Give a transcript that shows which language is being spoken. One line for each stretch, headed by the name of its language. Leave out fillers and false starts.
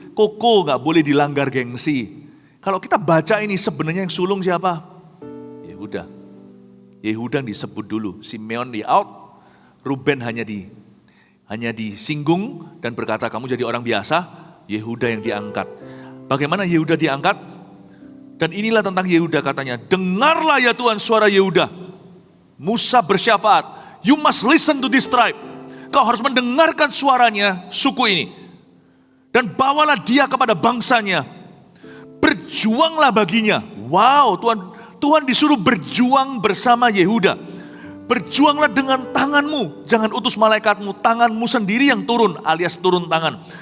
Indonesian: Koko gak boleh dilanggar gengsi. Kalau kita baca ini sebenarnya yang sulung siapa? Yehuda. Yehuda disebut dulu. Simeon di out. Ruben hanya disinggung dan berkata kamu jadi orang biasa. Yehuda yang diangkat. Bagaimana Yehuda diangkat? Dan inilah tentang Yehuda katanya. Dengarlah ya Tuhan suara Yehuda. Musa bersyafaat,
English: you must listen to this tribe.
Indonesian: Kau harus mendengarkan suaranya suku ini. Dan bawalah dia kepada bangsanya. Berjuanglah baginya. Wow, Tuhan disuruh berjuang bersama Yehuda. Berjuanglah dengan tanganmu. Jangan utus malaikatmu, tanganmu sendiri yang turun alias turun tangan.